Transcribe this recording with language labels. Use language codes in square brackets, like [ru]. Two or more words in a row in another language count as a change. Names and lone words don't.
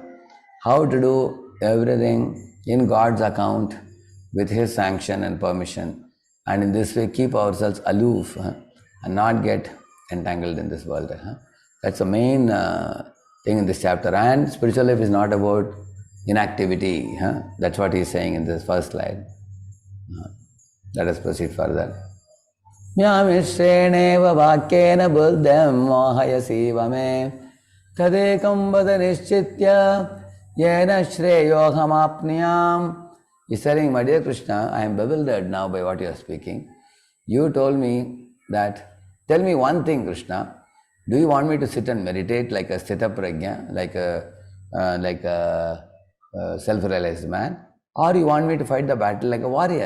[en] How to do everything in God's account with His sanction and permission, and in this way keep ourselves aloof and not get entangled in this world. That's the main thing in this chapter. And spiritual life is not about inactivity. That's what he's saying in this first slide. Let us proceed further. [sa] Yamishreneva vakyena buddham mohayasiva me tadekam vada nishchitya yena shreyohamapniyam. [en] He's telling, my dear Krishna, I am bewildered now by what you are speaking. You told me that, tell me one thing, Krishna. Do you want me to sit and meditate like a [sa] sthita prajna, [en] like a self-realized man, or you want me to fight the battle like a warrior?